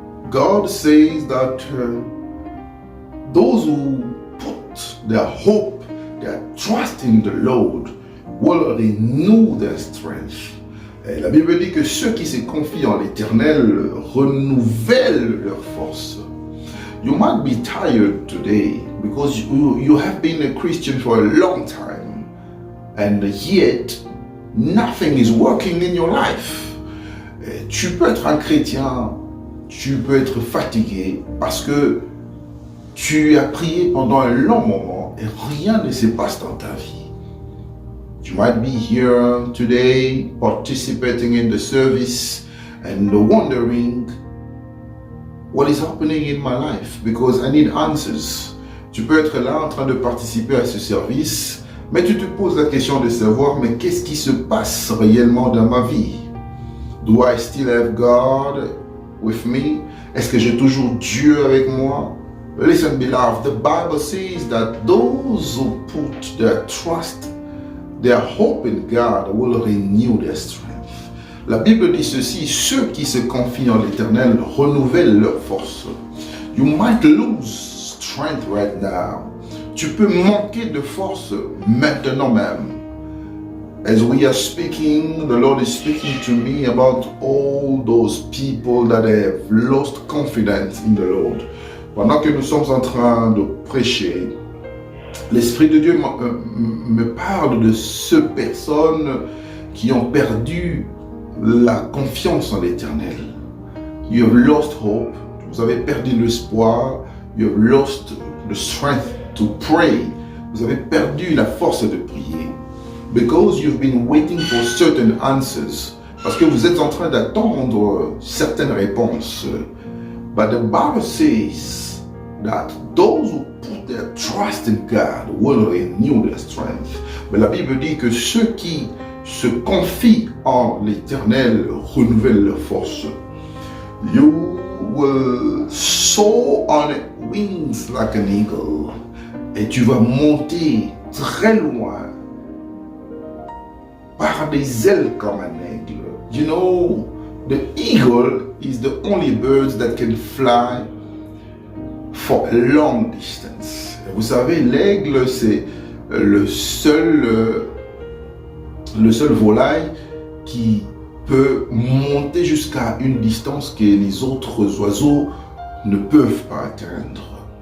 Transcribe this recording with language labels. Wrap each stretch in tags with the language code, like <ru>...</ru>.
<en>God says that those who put their hope, their trust in the Lord will renew their strength.</en> <fr>Et la Bible dit que ceux qui se confient en l'Éternel renouvellent leur force.</fr> <en>You might be tired today because you have been a Christian for a long time and yet nothing is working in your life.</en> <fr>Et tu peux être un chrétien, tu peux être fatigué parce que tu as prié pendant un long moment et rien ne se passe dans ta vie.</fr> <en>You might be here today participating in the service and wondering what is happening in my life because I need answers.</en> <fr>Tu peux être là en train de participer à ce service, mais tu te poses la question de savoir, mais qu'est-ce qui se passe réellement dans ma vie?</fr> <en>Do I still have God with me?</en> <fr>Est-ce que j'ai toujours Dieu avec moi?</fr> <en>Listen, beloved, the Bible says that those who put their trust, their hope in God will renew their strength.</en> <fr>La Bible dit ceci, ceux qui se confient en l'Éternel renouvellent leur force.</fr> <en>You might lose strength right now.</en> <fr>Tu peux manquer de force maintenant même.</fr> <en>As we are speaking, the Lord is speaking to me about all those people that have lost confidence in the Lord.</en> <fr>Pendant que nous sommes en train de prêcher, l'Esprit de Dieu me parle de ces personnes qui ont perdu la confiance en l'Éternel.</fr> <en>You have lost hope.</en> <fr>Vous avez perdu l'espoir.</fr> <en>You have lost the strength to pray.</en> <fr>Vous avez perdu la force de prier.</fr> <en>Because you've been waiting for certain answers.</en> <fr>Parce que vous êtes en train d'attendre certaines réponses.</fr> <en>But the Bible says that those who put their trust in God will renew their strength.</en> <fr>Mais la Bible dit que ceux qui se confient en l'Éternel renouvellent leur force.</fr> <en>You will soar on wings like an eagle.</en> <fr>Et tu vas monter très loin par des ailes comme un aigle.</fr> <en>You know, the eagle is the only bird that can fly for a long distance.</en> <fr>Et vous savez, l'aigle, c'est le seul volaille qui peut monter jusqu'à une distance que les autres oiseaux ne peuvent pas atteindre.</fr>